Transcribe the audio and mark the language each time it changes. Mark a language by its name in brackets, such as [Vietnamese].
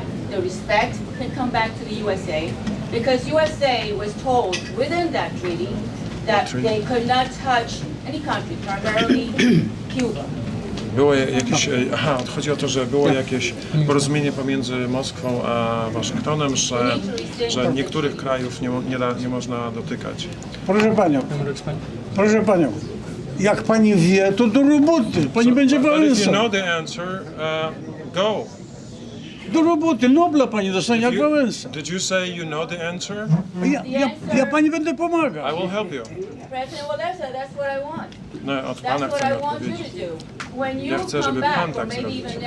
[English] the respect can come back to the USA, because USA was told within that treaty that they could not touch any country, primarily Cuba. [Polish] Było jakieś, chodzi o to, że było jakieś porozumienie pomiędzy Moskwą a Waszyngtonem, że niektórych krajów nie można dotykać. Proszę panią, jak pani wie, to do roboty, pani będzie Wałęsą. [English] If you know the answer, go. [Polish] Do roboty, Nobla pani dostanie jak Wałęsa. [English] Did you say you know the answer? [Polish] Ja pani będę pomagał. [English] I will help you. President Walesa, that's what I want. [Polish] No, od pana chcę odpowiedzieć. Ja chcę, żeby pan tak zrobił.